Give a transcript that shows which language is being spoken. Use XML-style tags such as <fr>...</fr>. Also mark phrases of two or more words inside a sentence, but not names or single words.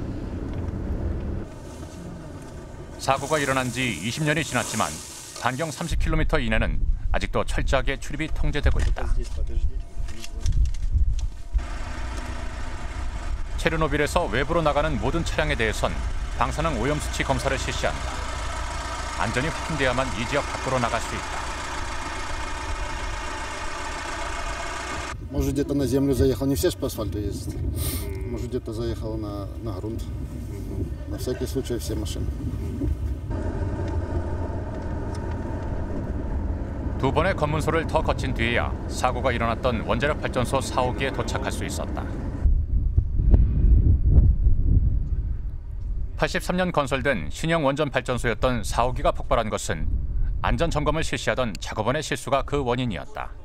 <ko>사고가 일어난 지 20년이 지났지만 반경 30km 이내는 아직도 철저하게 출입이 통제되고 있다. 체르노빌에서 외부로 나가는 모든 차량에 대해선 방사능 오염수치 검사를 실시한다. 안전이 확인돼야만 이 지역 밖으로 나갈 수 있다.</ko> <ru>Может, где-то на землю заехал, не все же по асфальту ездят. Может, где-то заехал на грунт. На всякий случай все машины.</ru> <ko>두 번의 검문소를 더 거친 뒤에야 사고가 일어났던 원자력 발전소 4호기에 도착할 수 있었다. 83년 건설된 신형 원전 발전소였던 4호기가 폭발한 것은 안전 점검을 실시하던 작업원의 실수가 그 원인이었다.</ko>